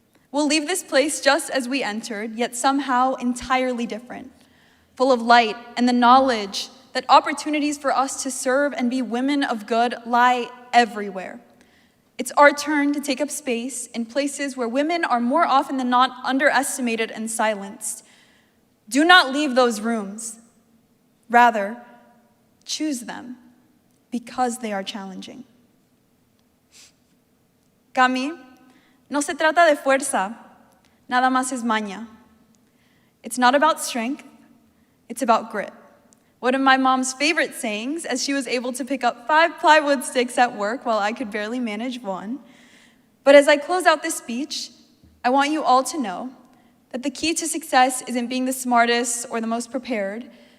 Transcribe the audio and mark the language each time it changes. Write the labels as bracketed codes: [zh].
[en] We'll leave this place just as we entered, yet somehow entirely different, full of light and the knowledge that opportunities for us to serve and be women of good lie everywhere. It's our turn to take up space in places where women are more often than not underestimated and silenced. Do not leave those rooms. Rather, choose them because they are challenging. [es] Cami, no se trata de fuerza, nada más es maña. [en] It's not about strength, it's about grit. One of my mom's favorite sayings, as she was able to pick up 5 plywood sticks at work while I could barely manage one. But as I close out this speech, I want you all to know that the key to success isn't being the smartest or the most prepared.